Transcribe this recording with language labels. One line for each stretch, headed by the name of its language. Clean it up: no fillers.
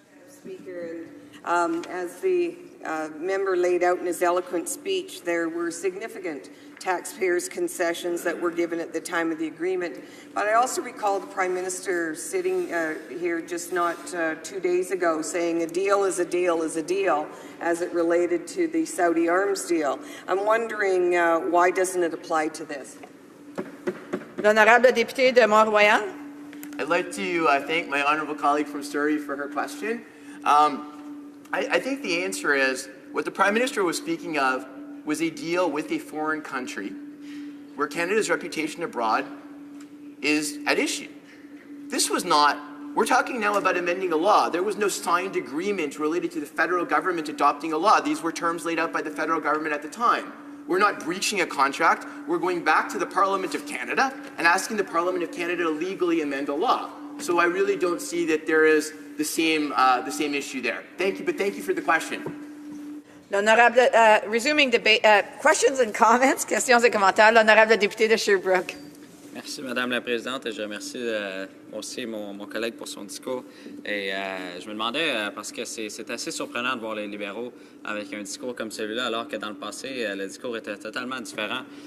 English: Speaker, as the member laid out in his eloquent speech, there were significant taxpayers' concessions that were given at the time of the agreement. But I also recall the Prime Minister sitting here just not 2 days ago saying a deal is a deal is a deal as it related to the Saudi arms deal. I'm wondering why doesn't it apply to this?
French: L'honorable député de Mont-Royal.
English: I'd like to thank my honourable colleague from Surrey for her question. I think the answer is what the Prime Minister was speaking of was a deal with a foreign country where Canada's reputation abroad is at issue. This was not, we're talking now about amending a law. There was no signed agreement related to the federal government adopting a law. These were terms laid out by the federal government at the time. We're not breaching a contract. We're going back to the Parliament of Canada and asking the Parliament of Canada to legally amend a law. So I really don't see that there is the same issue there. Thank you, but thank you for the question.
French: L'honorable,
English: resuming debate, questions and comments,
French: questions et commentaires. L'honorable député de Sherbrooke. Merci, Madame la Présidente, et je remercie aussi mon collègue pour son discours. Et je me demandais, parce que c'est assez surprenant de voir les libéraux avec un discours comme celui-là, alors que dans le passé, le discours était totalement différent.